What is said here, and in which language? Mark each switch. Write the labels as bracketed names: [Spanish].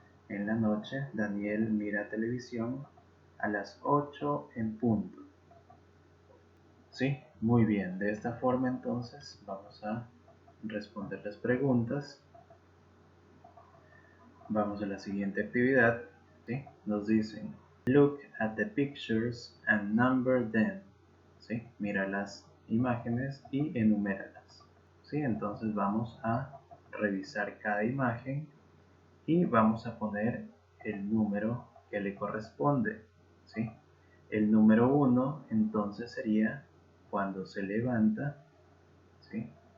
[Spanish] En la noche, Daniel mira televisión a las 8 en punto. ¿Sí? Muy bien. De esta forma entonces vamos a responder las preguntas. Vamos a la siguiente actividad. ¿Sí? Nos dicen, [English] look at the pictures and number them. [Spanish] ¿Sí? Mira las imágenes y enuméralas. ¿Sí? Entonces vamos a revisar cada imagen y vamos a poner el número que le corresponde. ¿Sí? El número 1 entonces sería cuando se levanta. ¿Sí?